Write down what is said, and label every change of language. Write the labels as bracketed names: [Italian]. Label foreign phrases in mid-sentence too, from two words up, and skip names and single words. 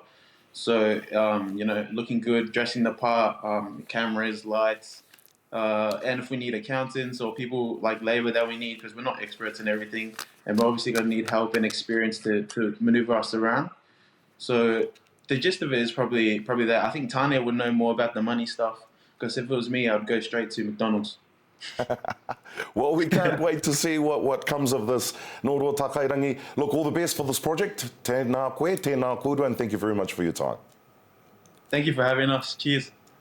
[English] So, looking good, dressing the part, cameras, lights, and if we need accountants or people like labor that we need, because we're not experts in everything, and we're obviously going to need help and experience to maneuver us around. So the gist of it is probably that. I think Tanya would know more about the money stuff because if it was me, I'd go straight to McDonald's. Well, we can't wait to see what comes of this. [Māori] Nō Takairangi. [English] Look, all the best for this project. [Māori] Tēnā koe, tēnā kōrua, [English] and thank you very much for your time. Thank you for having us. Cheers.